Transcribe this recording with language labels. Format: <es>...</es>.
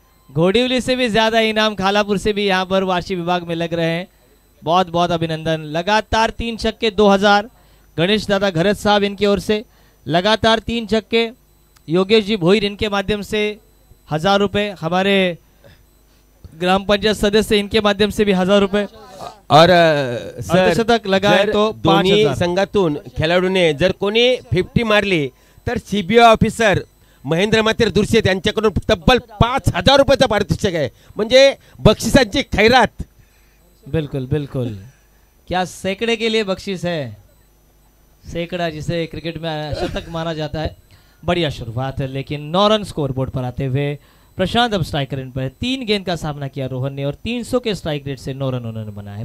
<hi>घोड़ीवली से भी ज्यादा इनाम खालापुर से भी यहां पर वार्षिक विभाग में लग रहे हैं। बहुत बहुत अभिनंदन। लगातार 3 छक्के 2000 गणेशदादा घरत साहब इनकी ओर से, लगातार 3 छक्के योगेश जी भोईर इनके माध्यम से 1000 रुपए, हमारे ग्राम पंचायत सदस्य इनके माध्यम से भी 1000 रुपए और शतक लगाए तो</hi> <mr>दोन्ही संघातून खेळाडूने जर कोणी 50 मारली तर सीबीआय ऑफिसर महेंद्र मात्र दुर्शेत यांच्याकडून तब्बल 5000 रुपयाचा पारितोषिक आहे। म्हणजे बक्षिसांची खैरात।</mr> <hi>बिल्कुल बिल्कुल, क्या सैकड़े के लिए बख्शिश है, सैकड़ा जिसे क्रिकेट में शतक माना जाता है। बढ़िया शुरुआत है लेकिन 9 रन स्कोर बोर्ड पर आते हुए प्रशांत अब स्ट्राइक रेट पर। 3 गेंद का सामना किया रोहन ने और 300 के स्ट्राइक रेट से 9 रन उन्होंने बनाया है।</hi>